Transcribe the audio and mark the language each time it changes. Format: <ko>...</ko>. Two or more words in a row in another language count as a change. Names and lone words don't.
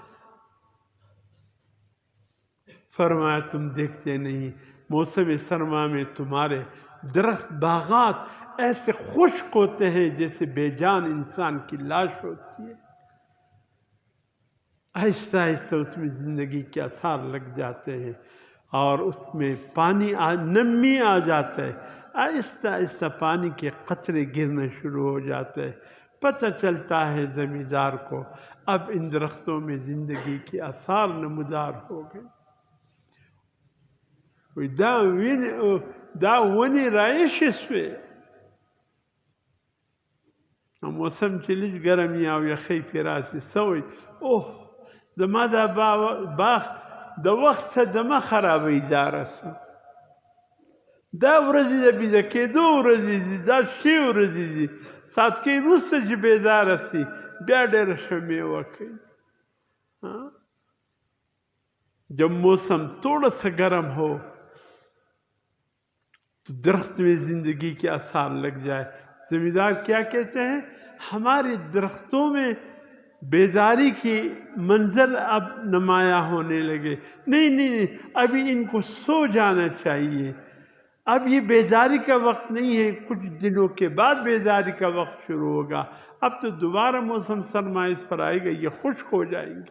<ur>فرمایا تم دیکھتے نہیں، موسم سرما میں تمہارے درخت باغات ایسے خشک ہوتے ہیں جیسے بے جان انسان کی لاش ہوتی ہے، آہستہ آہستہ اس میں زندگی کے آثار لگ جاتے ہیں، اور اس میں پانی نمی آ جاتا ہے، آہستہ آہستہ پانی کے قطرے گرنا شروع ہو جاتے ہیں۔ پتہ چلتا ہے زمیندار کو اب ان درختوں میں زندگی کے آثار نمودار ہو گئے۔</ur> <ps>دا ونی رایشی سوی، موسم چې لږ ګرم وي او یخی پرې راشي سوی اوه زما دا باغ د وخت څخه دمه خرابوي، دا رسم دا ورځې د بیده کېدو ورځې دي، دا ښې ورځې دي، ساعتکۍ وروسته چې بیداره شي بیا ډېره ښه میوه کوي۔</ps> <ur>جب موسم تھوڑا سا گرم ہو تو درخت میں زندگی کے آثار لگ جائے، زمیندار کیا کہتے ہیں؟ ہمارے درختوں میں بیداری کی منظر اب نمایاں ہونے لگے، نہیں ابھی ان کو سو جانا چاہیے، اب یہ بیداری کا وقت نہیں ہے، کچھ دنوں کے بعد بیداری کا وقت شروع ہوگا، اب تو دوبارہ موسم سرما اس پر آئے گا، یہ خشک ہو جائیں گے۔</ur>